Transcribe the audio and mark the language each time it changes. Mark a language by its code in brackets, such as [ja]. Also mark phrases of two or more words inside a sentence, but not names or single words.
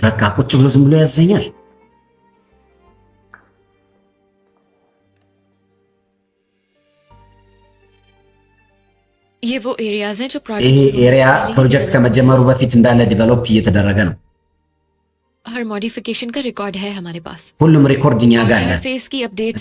[am] በቃ ቁጭ ብሎ ዝም ብሎ ያዘኛል። [ur] ये वो एरियाज हैं जो [am] ይሄ ኤሪያ ፕሮጀክት ከመጀመሩ በፊት እንዳለ ዲቨሎፕ እየተደረገ ነው። [ur] हर मॉडिफिकेशन का रिकॉर्ड है हमारे पास। [am] ሁሉም ሪኮርድ እኛ ጋር አለ [ur] फेस की अपडेट्स